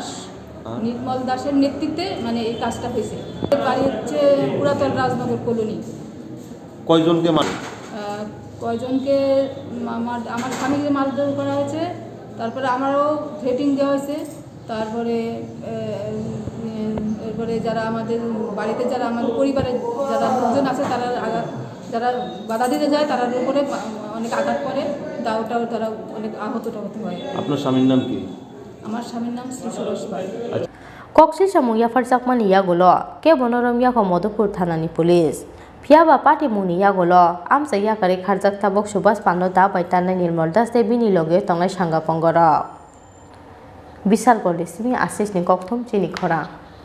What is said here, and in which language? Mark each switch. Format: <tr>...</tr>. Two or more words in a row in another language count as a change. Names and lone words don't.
<bn>দাসের নেতৃত্বে মানে এই কাজটা হয়েছে বাড়ি হচ্ছে পুরাতন রাজনগর কলোনি কয়জনকে আমার স্বামীকে মারধর করা হয়েছে তারপরে আমারও থ্রেটিং দেওয়া হয়েছে তারপরে এরপরে যারা আমাদের বাড়িতে যারা আমাদের পরিবারের যারা লোকজন আছে তারা যারা বাধা দিতে যায় তার উপরে অনেক আঘাত করে দাওটাও তারা অনেক আহত হয়। আপনার স্বামীর নাম কি? আমার স্বামীর নাম শ্রী সুবাশ পাল।</bn> <trp>Khoroksa Mungya Farjakmani yagulo ke bonorom yago Modupur Thanani Police Piaba Party Mungni yagulo amsa yakare kharjak tabok Subash Palno da bai tanai Nirmal bini loge tonglai sanga pongoro Bishalgor Simi Assis ni Kokthum Chini Khorang</trp>